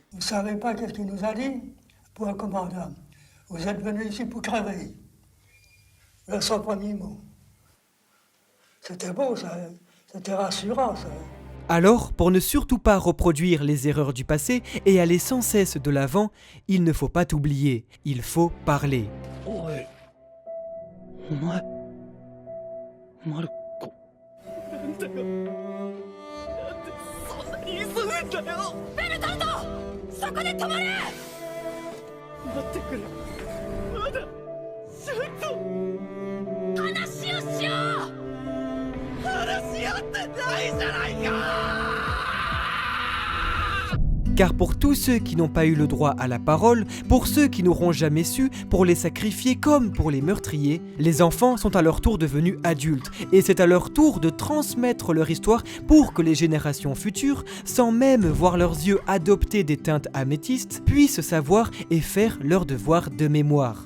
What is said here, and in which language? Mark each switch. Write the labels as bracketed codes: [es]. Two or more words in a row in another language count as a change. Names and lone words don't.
[fr] Vous ne savez pas qu'est-ce qu'il nous a dit pour un commandant. Vous êtes venus ici pour crever. Le 100 premiers mots. C'était beau, ça. C'était rassurant, ça. Alors, pour ne surtout pas reproduire les erreurs du passé et aller sans cesse de l'avant, il ne faut pas t'oublier, il faut parler. [ja] Oi. Omae. Maruko. ベルトルト、そこで止まれ。待ってくれ。まだちょっと話をしよう。話し合ってないじゃないか。 [fr] Car pour tous ceux qui n'ont pas eu le droit à la parole, pour ceux qui n'auront jamais su, pour les sacrifiés comme pour les meurtriers, les enfants sont à leur tour devenus adultes, et c'est à leur tour de transmettre leur histoire pour que les générations futures, sans même voir leurs yeux adopter des teintes améthystes, puissent savoir et faire leur devoir de mémoire.